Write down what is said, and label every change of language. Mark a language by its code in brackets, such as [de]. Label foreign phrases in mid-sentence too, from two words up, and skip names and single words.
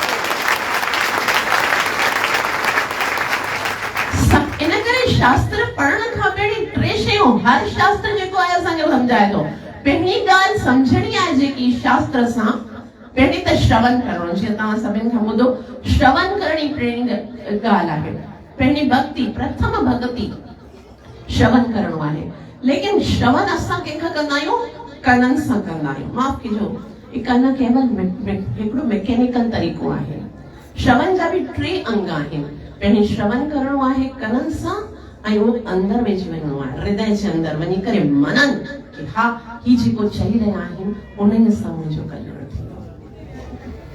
[sd] इन करे शास्त्र पढ़ण खां पहिरीं टे शयूं, हर शास्त्र जेको आहे असांखे सम्झाए थो। पहिरीं ॻाल्हि सम्झणी आहे जेकी शास्त्र सां, पहिरीं त श्रवण करणो, जीअं तव्हां सभिनि खां ॿुधो, श्रवण करणी पहिरीं ॻाल्हि आहे। पहिरीं भक्ति, प्रथम भक्ति श्रवण करणो आहे। लेकिन श्रवण असां कंहिंखां कंदा आहियूं? कननि सां कंदा आहियूं। माफ़ कजो, ही कन केवल हिकिड़ो मैकेनिकल तरीक़ो आहे। श्रवण जा बि टे अंग आहिनि। पहिरीं श्रवण करणो आहे कननि सां ऐं उहो अंदरि वेझी वञिणो आहे, हृदय जे अंदरि वञी करे मनन कि हा ही जेको चई रहिया आहिनि उन्हनि सां मुंहिंजो कल्याण थींदो।